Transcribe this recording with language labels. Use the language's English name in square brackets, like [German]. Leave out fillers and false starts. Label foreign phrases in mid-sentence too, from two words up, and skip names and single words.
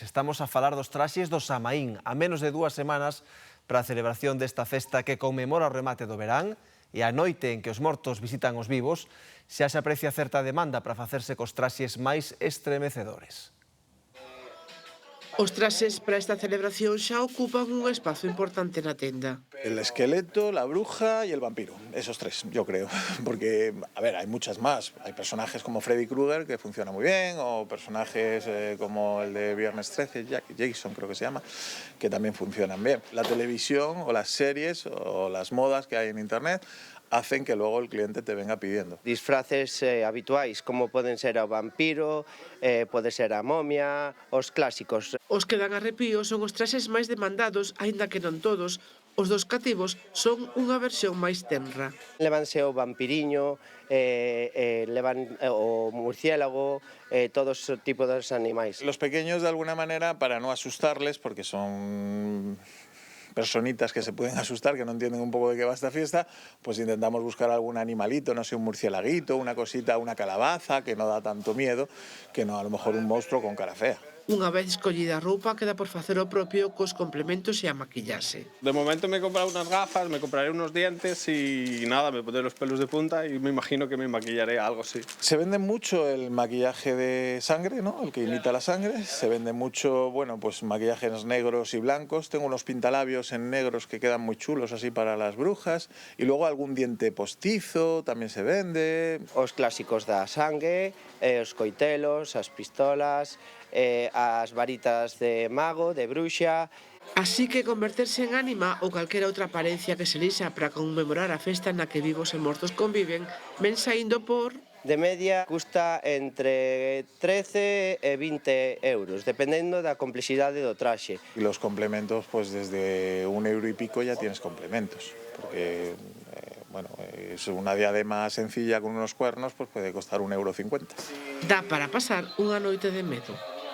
[Galician] Estamos a falar dos traxes do Samaín, a menos de 2 semanas para a celebración desta festa que conmemora o remate do verán e a noite en que os mortos visitan os vivos, xa se aprecia certa demanda para facerse cos traxes máis estremecedores. Os traxes para esta celebración xa ocupan un espazo importante na tenda. [Spanish] El esqueleto, la bruja y el vampiro, esos 3, yo creo. Porque, a ver, hay muchas más. Hay personajes como Freddy Krueger, que funciona muy bien, o personajes como el de Viernes 13, Jason creo que se llama, que también funcionan bien. La televisión o las series o las modas que hay en internet hacen que luego el cliente te venga pidiendo. [Galician] Disfraces habituais, como poden ser o vampiro, pode ser a momia, os clásicos. Os que dan arrepío son os traxes máis demandados, aínda que non todos. Os dos cativos son unha versión máis tenra. Levanse o vampiriño, levan o murciélago, todos os tipos de animais. [Spanish] Los pequeños, de alguna manera, para no asustarles, porque son personitas que se pueden asustar, que no entienden un poco de qué va esta fiesta, pues intentamos buscar algún animalito, no sé, un murciélaguito, una cosita, una calabaza, que no da tanto miedo, que no a lo mejor un monstruo con cara fea. [Galician] Unha vez escollida a roupa, queda por facer o propio cos complementos e a maquillarse. [Spanish] De momento me he comprado unas gafas, me compraré unos dientes y nada, me pondré los pelos de punta y me imagino que me maquillaré algo así. Se vende mucho el maquillaje de sangre, ¿no? El que imita la sangre. Se vende mucho, bueno, pues maquillajes negros y blancos. Tengo unos pintalabios en negros que quedan muy chulos así para las brujas. Y luego algún diente postizo también se vende. [Galician] Os clásicos da sangue, os coitelos, as pistolas, as varitas de mago, de bruxa. Así que converterse en ánima ou calquera outra apariencia que se lixa para conmemorar a festa na que vivos e mortos conviven, ven saindo por De media custa entre 13 e 20 euros, dependendo da complexidade do traxe. [Spanish] Y los complementos, pues desde €1 y pico ya tienes complementos, porque bueno, es una diadema sencilla con unos cuernos, pues puede costar €1,50. [Galician] Dá para pasar unha noite de medo.